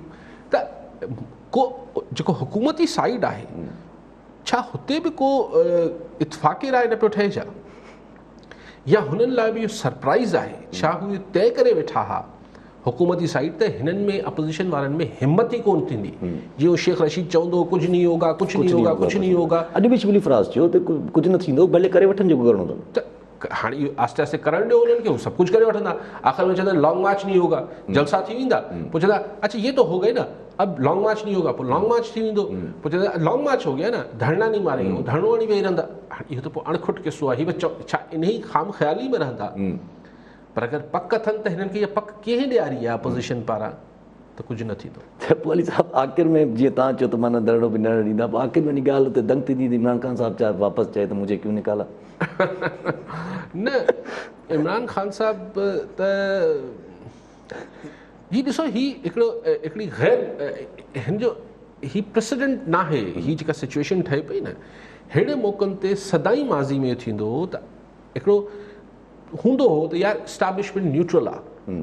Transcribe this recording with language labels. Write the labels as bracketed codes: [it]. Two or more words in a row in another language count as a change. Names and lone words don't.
[sd] त को जेको हुकूमती साइड आहे, छा हुते बि को इतफ़ाक़ी राय न पियो ठहे छा? या हुननि लाइ बि इहो सरप्राइज़ आहे? छा हू तय करे वेठा हुआ हुकूमती साइड त हिननि में अपोज़िशन वारनि में हिम्मत ई कोन थींदी? जीअं शेख रशीद चवंदो कुझु [ur] نہیں ہوگا, [sd] कुझु [ur] نہیں ہوگا, [sd] कुझु [ur] نہیں ہوگا. [sd] अॼु बि शिबली फ़राज़ चयो त कुझु न थींदो, भले करे वठनि जेको करिणो अथनि। त हाणे इहो आस्ते आस्ते करणु ॾियो उन्हनि खे, हू सभु कुझु करे वठंदा। आख़िर में चवंदा [ur] لانگ مارچ نہیں ہوگا, [sd] जलसा थी वेंदा, पोइ चवंदा [ur] اچھا یہ تو ہو گئے نا، اب لانگ مارچ نہیں ہوگا, [sd] पोइ [ur] لانگ مارچ ہو گیا نا، دھرنا نہیں ماریں گے, [sd] धरणो हणी वेही रहंदा। इहो त पोइ अणखुट किसो आहे। हीअ बि छा इन ई ख़ाम ख़्याली में रहंदा? पर अगरि पक अथनि त हिननि खे इहा पक कीअं ॾियारी आहे अपोज़िशन पारां, त कुझु न थींदो। त पोइ अली साहब आख़िर में जीअं तव्हां चयो त माना धरणो बि न ॾींदा, पोइ आख़िर में ॻाल्हि हुते दंग थी थींदी, इमरान ख़ान साहब चाहे वापसि चए त [ur] مجھے کیوں نکالا? [sd] न इमरान ख़ान साहब त हीअ ॾिसो, हिकिड़ी गैर हिन जो ही प्रेसिडेंट न आहे। हीअ जेका सिचुएशन ठहे पई न, अहिड़े मौक़नि ते सदाई माज़ी में थींदो हो त हिकिड़ो हूंदो हो त यार [en] establishment neutral [sd] आहे।